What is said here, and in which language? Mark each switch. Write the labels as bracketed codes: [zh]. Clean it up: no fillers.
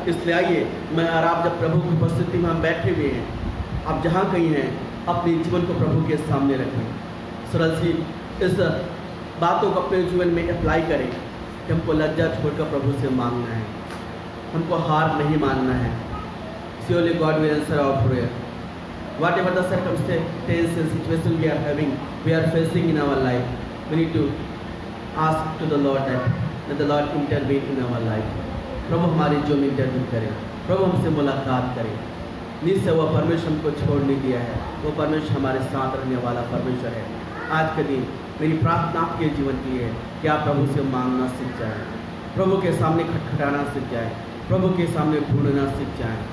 [hi] इसलिए आइए, मैं और आप जब प्रभु की उपस्थिति में हम बैठे हुए हैं, आप जहाँ कहीं हैं, अपने जीवन को प्रभु के सामने रखें। सरल सी इस बातों को अपने जीवन में अप्लाई करें कि हमको लज्जा छोड़कर प्रभु से मांगना है, हमको हार नहीं मानना है। [en] Surely God will answer our prayer. Whatever the circumstances and situation we are having, we are facing in our life, we need to ask to the Lord that the Lord intervene in our life. [hi] प्रभु हमारे जीवन में interview करें, प्रभु हमसे मुलाकात करें। निश्चय वह परमेश्वर हमको छोड़ नहीं दिया है, वो परमेश्वर हमारे साथ रहने वाला परमेश्वर है। आज के दिन मेरी प्रार्थना आपके जीवन की है कि आप प्रभु से मांगना सीख जाएं, प्रभु के सामने खटखटाना सीख जाएं, प्रभु के सामने ढूंढना सीख जाएं।